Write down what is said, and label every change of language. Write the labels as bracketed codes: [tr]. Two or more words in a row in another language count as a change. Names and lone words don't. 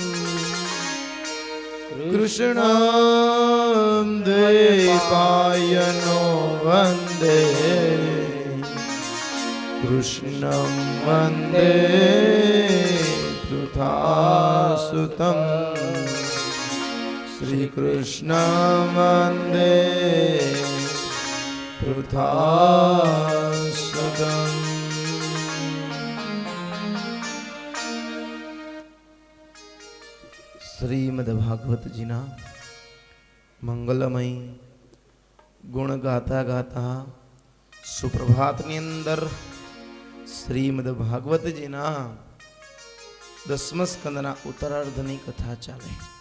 [sa] कृष्णं द्वैपायनो वन्दे कृष्णं वन्दे पृथासुतं श्रीकृष्णं वन्दे पृथासुतम् [gu] શ્રીમદ્ભાગવત જીના મંગલમય ગુણ ગાતા ગાતા સુપ્રભાતની અંદર શ્રીમદ્ભાગવતજીના 10મા સ્કંદના ઉત્તરાર્ધની કથા ચાલે.